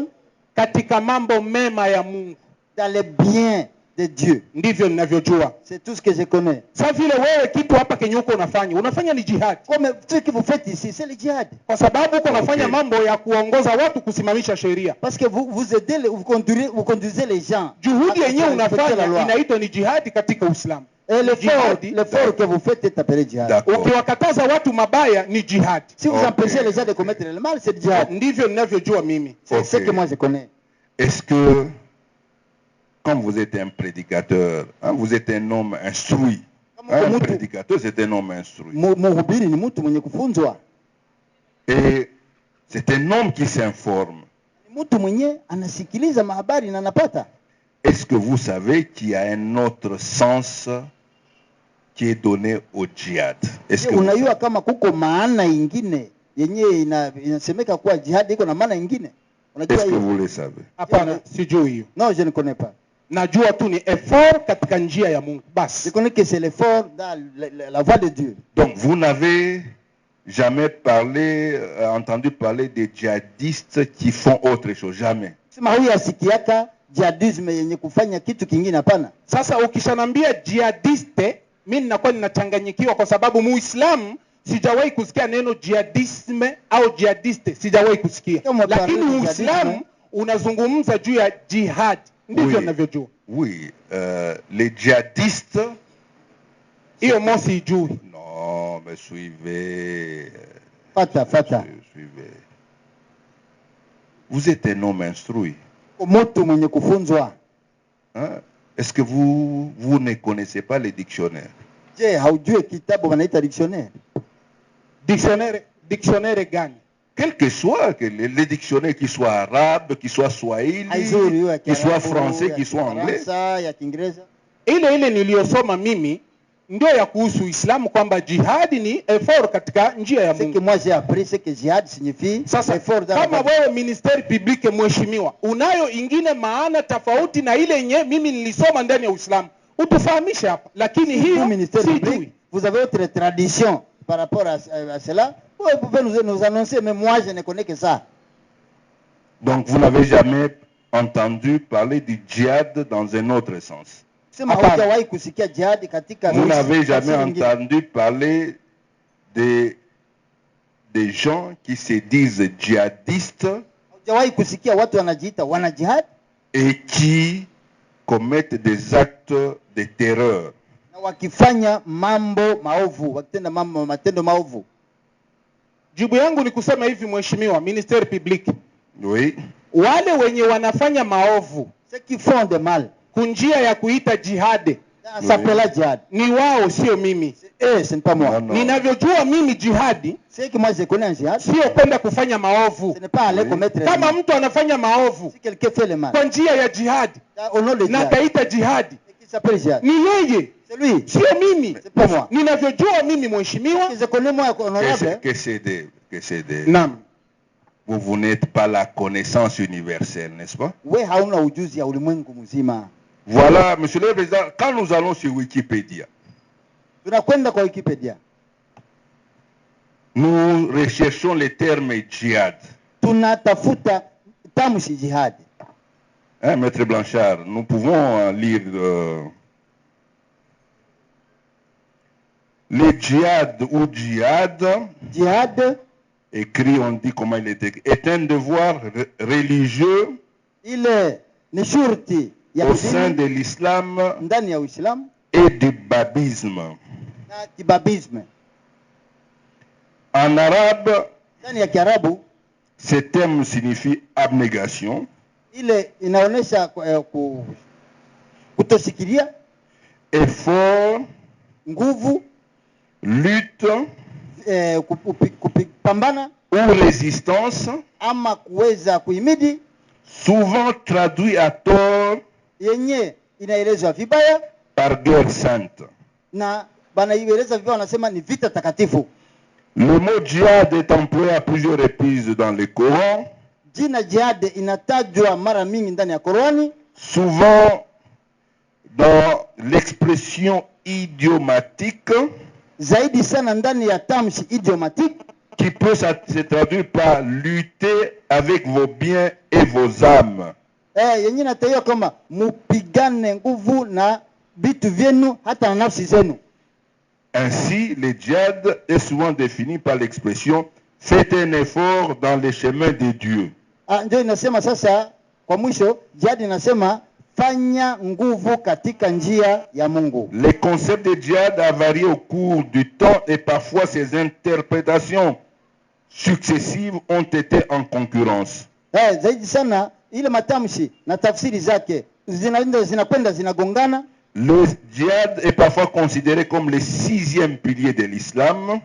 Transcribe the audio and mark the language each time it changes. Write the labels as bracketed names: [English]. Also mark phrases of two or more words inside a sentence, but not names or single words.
[Swahili] katika mambo mema ya Mungu, [French] dans les biens de Dieu. [Swahili] Ndivyo ninavyojua. [French] C'est tout ce que je connais. [Swahili] Sasa vile wewe kitu hapa kenyuko unafanya ni jihad. [French] Comme ce que vous faites ici, c'est le jihad. [Swahili] Kwa sababu uko unafanya mambo ya kuongoza watu kusimamisha sheria. [French] Parce que vous aidez, vous conduisez les gens. [Swahili] Juhudi yenyewe unafanya inaitwa ni jihad katika Uislamu. [French] Et l'effort que vous faites est appelé jihad. [Swahili] Ukiwakataza watu mabaya ni jihad. [French] Si vous empêchez les gens de commettre le mal, c'est jihad. [Swahili] Ndivyo ninavyojua mimi. [French] C'est ce que moi je connais. Est-ce que comme vous êtes un prédicateur, hein, vous êtes un homme instruit. Un prédicateur, c'est un homme instruit. Et c'est un homme qui s'informe. Est-ce que vous savez qu'il y a un autre sens qui est donné au djihad? Est-ce que vous le savez? Non, je ne connais pas. [Swahili] Najua tu ni effort katika njia ya Mungu. Bas. [French] Je connais que c'est l'effort dans la voie de Dieu. Donc vous n'avez jamais entendu parler des djihadistes qui font autre chose, jamais. [Swahili] Sema huyu asikiaka jihadisme yenye kufanya kitu kingine hapana. Sasa ukishanambia jihadiste, mimi ninakuwa ninachanganyikiwa kwa sababu Muislamu sijawahi kusikia neno jihadisme au jihadiste, sijawahi kusikia. Lakini Muislamu unazungumza juu ya jihad. [French] Oui, les djihadistes. Non, mais suivez. [Swahili] Fata. [French] Suivez. Vous êtes un homme instruit. Hein? Est-ce que vous ne connaissez pas les dictionnaires? [Swahili] Dictionnaire gani? [French] Quel que soit les dictionnaires, qu'ils soient arabes, qu'ils soient swahili, qu'ils soient français, qu'ils soient anglais. [Swahili] Ile niliyosoma mimi ndio ya kuhusu Uislamu kwamba jihad ni effort katika njia ya Mungu. [French] C'est que moi j'ai appris ce que jihad signifie. Effort dans [Swahili] kama wewe [French] ministeri public [Swahili] mheshimiwa, unayo ingine maana tofauti na ile yenyewe mimi nilisoma ndani ya Uislamu. Utufahamishe hapa. Lakini hiyo [French] ministère public, vous avez autre tradition par rapport à cela. Vous pouvez nous annoncer, mais moi je ne connais que ça. Donc vous n'avez jamais entendu parler du djihad dans un autre sens. Vous n'avez jamais entendu parler des gens qui se disent djihadistes et qui commettent des actes de terreur. [Swahili] Jibu yangu ni kusema hivi mheshimiwa [French] ministeri public. Oui. [Swahili] Wale wenye wanafanya maovu, [French] ceux qui font de mal, [Swahili] kunjia ya kuita jihad, [French] Ça s'appelle la jihad. [Swahili] Ni wao sio mimi. [French] Ce n'est pas moi. Non, non. [Swahili] Ninavyojua mimi jihadi [French] C'est que moi je connais un jihad. [Swahili] sio kwenda kufanya maovu. [French] Ce n'est pas aller commettre [Swahili] Kama [French] le mal. [Swahili] mtu anafanya maovu [French] Si quelqu'un fait le mal, [Swahili] kwa njia ya jihadi [French] au nom de [Swahili] na [French] jihad, [Swahili] kaita jihadi, [French] qui s'appelle jihad, [Swahili] ni yeye, [French] c'est lui. [Swahili] sio mimi. [French] C'est pas moi. [Swahili] Ninavyojua mimi mheshimiwa. [French] Je connais moi honorable. Que c'est des. [Swahili] Naam. [French] Vous n'êtes pas la connaissance universelle, n'est-ce pas? [Swahili] We hauna ujuzi ya ulimwengu mzima. [French] Voilà, Monsieur le Président, quand nous allons sur Wikipédia, [Swahili] Tunakwenda kwa Wikipedia. [French] nous recherchons les termes djihad. [Swahili] Tunatafuta tamshi jihad. [French] Hein, Maître Blanchard, nous pouvons lire le djihad ou djihad, Jihad écrit, on dit comment il est écrit, est un devoir religieux [Swahili] ile ni shurti ya [French] au sein [Swahili] kidini [French] de l'islam [Swahili] ndani ya Uislamu [French] et du babisme. [Swahili] na kibabisme. [French] En arabe, [Swahili] Ndani ya Kiarabu [French] ce terme signifie abnégation, [Swahili] ile inaonesha kutosikilia, [French] effort, [Swahili] nguvu, [French] lutte [Swahili] kupambana [French] ou résistance, [Swahili] ama kuweza kuhimidi, [French] souvent traduit à tort [Swahili] yenye inaelezwa vibaya [French] par guerre sainte. [Swahili] na banaieleza vibaya, wanasema ni vita takatifu. [French] Le mot djihad est employé à plusieurs reprises dans le Coran, [Swahili] Jina jihad inatajwa mara mingi ndani ya Qurani, [French] souvent dans l'expression idiomatique [Swahili] zaidi sana ndani ya tamshi idiomatique [French] qui peut se traduire par lutter avec vos biens et vos âmes. [Swahili] yenye inataiwa kama mupigane nguvu na vitu vyenu hata na nafsi zenu. [French] Ainsi, le djihad est souvent défini par l'expression « faites un effort dans les chemins de Dieu ». [Swahili] Ndio inasema sasa, kwa mwisho jihad inasema fanya nguvu katika njia ya Mungu. [French] Le concept de djihad a varié au cours du temps et parfois ses interprétations successives ont été en concurrence. [Swahili] Zaidi sana ile matamshi na tafsiri zake zinakwenda zinagongana. [French] Le djihad est parfois considéré comme le 6e pilier de l'islam